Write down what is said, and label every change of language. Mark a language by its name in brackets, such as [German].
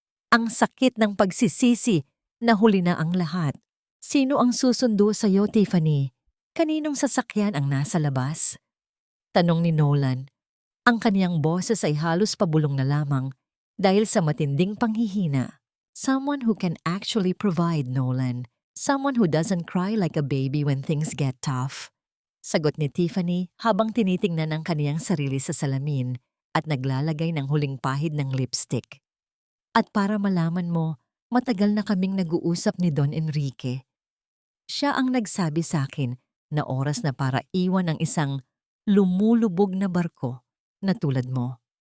[Filipino] Ang sakit ng pagsisisi na huli na ang lahat. Sino ang susundo sa iyo, Tiffany? Kaninong sasakyan ang nasa labas? Tanong ni Nolan. Ang kaniyang boses ay halos pabulong na lamang dahil sa matinding panghihina. [English] Someone who can actually provide, Nolan. Someone who doesn't cry like a baby when things get tough. [Filipino] Sagot ni Tiffany habang tinitingnan ang kaniyang sarili sa salamin at naglalagay ng huling pahid ng lipstick. At para malaman mo, matagal na kaming nag-uusap ni Don Enrique. Siya ang nagsabi sa akin na oras na para iwan ang isang lumulubog na barko na tulad mo.